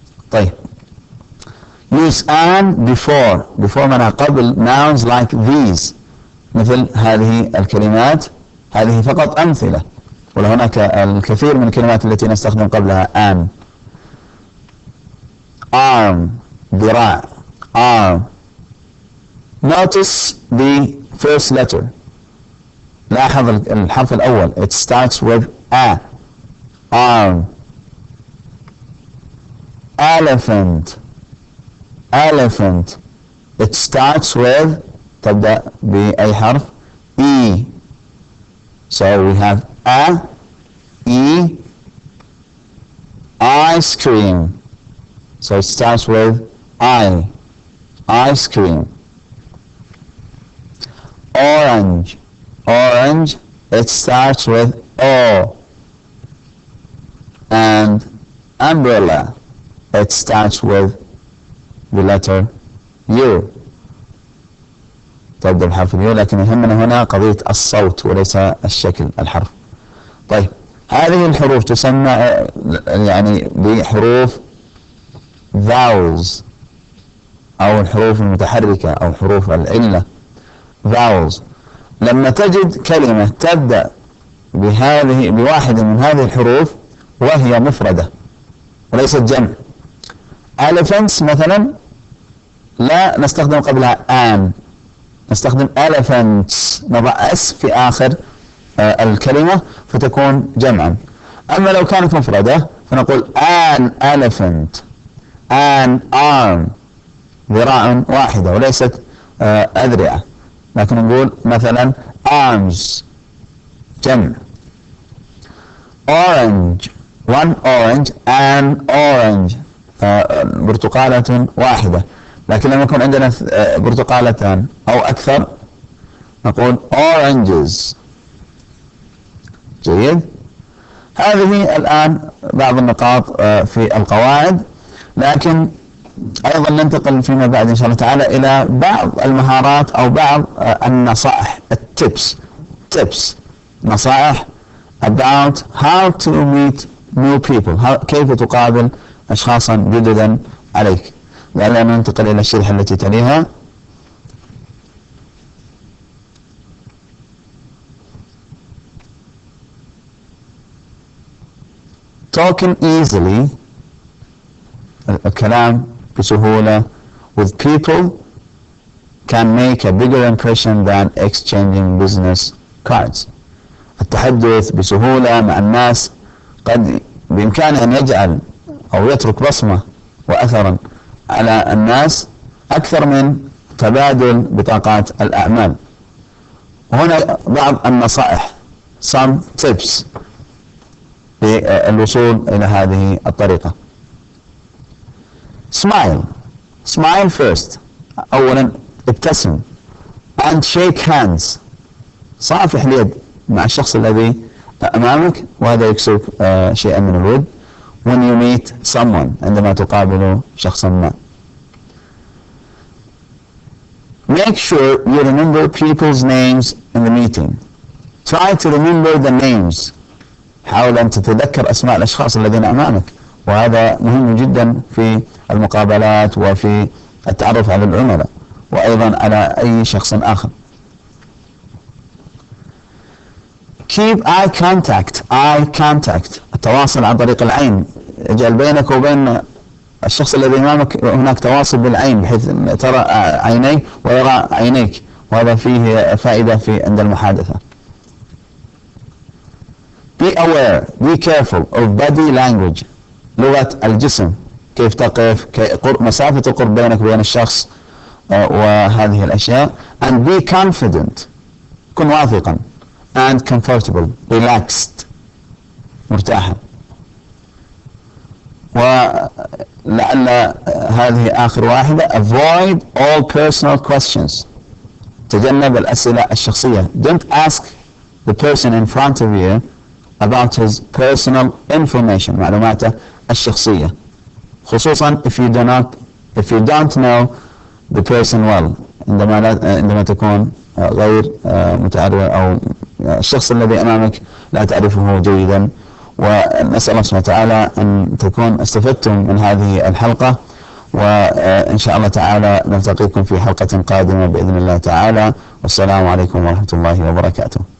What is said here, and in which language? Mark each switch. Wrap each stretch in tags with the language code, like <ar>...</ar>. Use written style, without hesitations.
<ar>طيب،</ar> <en>use an before</en> <ar>معناها قبل</ar> <en>nouns like these،</en> <ar>مثل هذه الكلمات. هذه فقط أمثلة، وهناك الكثير من الكلمات التي نستخدم قبلها an.</ar> <en>arm ذراع arm. notice the first letter.</en> <ar>لاحظ الحرف الأول</ar> <en>it starts with a. arm. elephant it starts with</en> <ar>تبدأ بأي حرف</ar> <en>E. so we have a E. ice cream so it starts with I. ice cream. orange it starts with O. and umbrella it starts with the letter U.</en> <ar>تبدأ بحرف اليو، لكن يهمنا هنا قضية الصوت وليس الشكل الحرف. طيب، هذه الحروف تسمى يعني بحروف vowels أو الحروف المتحركة أو حروف العلة vowels. لما تجد كلمة تبدأ بواحد من هذه الحروف وهي مفردة وليست جمع، elephants مثلا لا نستخدم قبلها an، نستخدم elephants، نضع اس في آخر الكلمة فتكون جمعا. أما لو كانت مفردة فنقول</ar> <en>an elephant، an arm،</en> <ar>ذراع واحدة وليست أذرعة، لكن نقول مثلا arms جمع.</ar> <en>orange one orange an orange،</en> <ar>برتقالة واحدة. لكن لما يكون عندنا برتقالتان أو أكثر نقول oranges. جيد. هذه الآن بعض النقاط في القواعد، لكن أيضا ننتقل فيما بعد إن شاء الله تعالى إلى بعض المهارات أو بعض النصائح tips. نصائح</ar> <en>about how to meet new people،</en> <ar>كيف تقابل أشخاصا جددا عليك. لعلنا ننتقل إلى الشريحة التي تليها.</ar> <en>Talking easily،</en> <ar>الكلام بسهولة</ar> <en>with people can make a bigger impression than exchanging business cards.</en> <ar>التحدث بسهولة مع الناس قد بإمكانه أن يجعل أو يترك بصمة وأثرا على الناس أكثر من تبادل بطاقات الأعمال. وهنا بعض النصائح some tips للوصول إلى هذه الطريقة.</ar> <en>smile first،</en> <ar>أولا ابتسم</ar> <en>and shake hands،</en> <ar>صافح اليد مع الشخص الذي أمامك، وهذا يكسب شيئا من الود</ar> <en>when you meet someone،</en> <ar>عندما تقابل شخصا ما.</ar> <en>make sure you remember people's names in the meeting. try to remember the names،</en> <ar>حاول أن تتذكر أسماء الأشخاص الذين أمامك، وهذا مهم جدا في المقابلات وفي التعرف على العملاء وأيضا على أي شخص آخر.</ar> <en>keep eye contact،</en> <ar>التواصل عن طريق العين، اجعل بينك وبين الشخص الذي أمامك هناك تواصل بالعين بحيث ترى عينيه ويرى عينيك، وهذا فيه فائدة عند المحادثة.</ar> <en>be aware be careful of body language،</en> <ar>لغة الجسم، كيف تقف، مسافة القرب بينك وبين الشخص وهذه الأشياء.</ar> <en>and be confident،</en> <ar>كن واثقا</ar> <en>and comfortable relaxed،</en> <ar>مرتاحا. ولعل هذه آخر واحدة</ar> <en>avoid all personal questions،</en> <ar>تجنب الأسئلة الشخصية.</ar> <en>don't ask the person in front of you about his personal information،</en> <ar>معلوماته الشخصية، خصوصا</ar> <en>if you don't know the person well،</en> <ar>عندما تكون غير متعرف أو الشخص الذي أمامك لا تعرفه جيدا. ونسأل الله سبحانه وتعالى أن تكون استفدتم من هذه الحلقة، وإن شاء الله تعالى نلتقيكم في حلقة قادمة بإذن الله تعالى، والسلام عليكم ورحمة الله وبركاته.</ar>